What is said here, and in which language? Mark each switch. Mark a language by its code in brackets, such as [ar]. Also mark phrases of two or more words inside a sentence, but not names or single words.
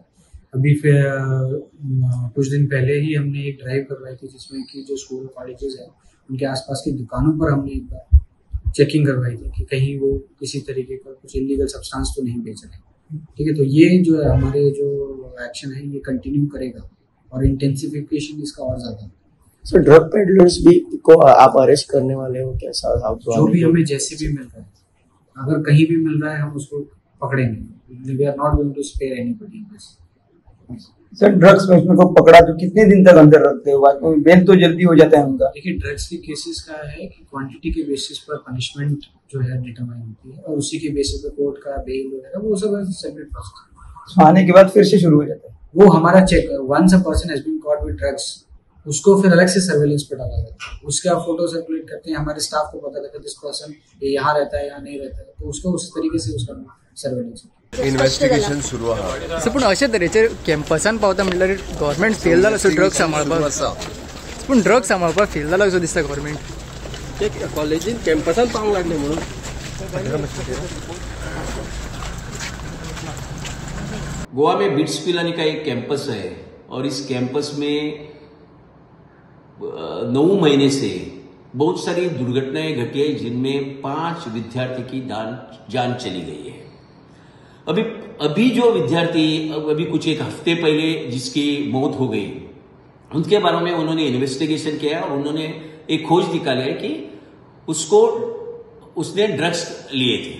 [hi] अभी फिर कुछ दिन पहले ही हमने एक ड्राइव करवाई थी जिसमें कि जो [en] school colleges [hi] हैं उनके आसपास की दुकानों पर हमने एक बार चेकिंग करवाई थी कि कहीं वो किसी तरीके का कुछ [en] illegal substance [hi] तो नहीं बेच रहे। ठीक है, तो ये जो है हमारे जो एक्शन है ये कंटिन्यू करेगा और इंटेंसिफिकेशन इसका और ज़्यादा। सो [en] drug peddlers [hi] भी को आप अरेस्ट करने वाले हो क्या? जो भी हमें जैसे भी मिल रहा है, अगर कहीं भी मिल रहा है हम उसको पकड़ेंगे। [en] we are not going to spare anybody in this. [hi] सर, ड्रग्स में उसमें को पकड़ा तो कितने दिन तक अंदर रखते हो? बेल तो जल्दी हो जाता है उनका। देखिए, ड्रग्स के केसेस का है कि क्वांटिटी के बेसिस पर पनिशमेंट जो है डिटरमाइन होती है और उसी के बेसिस पर कोर्ट का बेल वगैरह वो सब [en] separate process. [hi] आने के बाद फिर से शुरू हो जाता है वो हमारा चेक। [en] once a person has been caught with drugs, [hi] उसको फिर अलग से सर्वेलेंस पे डाला जाता है। उसके आप फोटो सर्कुलेट करते हैं, हमारे स्टाफ को पता लगता है [en] this person [hi] ये यहाँ रहता है या नहीं रहता है, तो उसको उस तरीके से उसका सर्वेलेंस [kok] इन्वेस्टिगेशन सुरू आहा। सो पूण अशे तरेचे कॅम्पसान पावता म्हटल्यार गव्हर्मेंट फेल जाला सो ड्रग्स सांबाळपाक, पूण ड्रग्स सांबाळपाक फेल जाला असो दिसता गव्हर्मेंट। ते कॉलेजीन कॅम्पसान पावंक लागले म्हणून [hi] गोवा में बिट्स पिलानी का एक कैंपस है और इस कैंपस में 9 महीने से बहुत सारी दुर्घटनाएं घटी है जिनमें 5 विद्यार्थी की जान चली गई है। अभी जो विद्यार्थी अभी कुछ एक हफ्ते पहले जिसकी मौत हो गई, उनके बारे में उन्होंने इन्वेस्टिगेशन किया और उन्होंने एक खोज निकाली है कि उसने ड्रग्स लिए थे।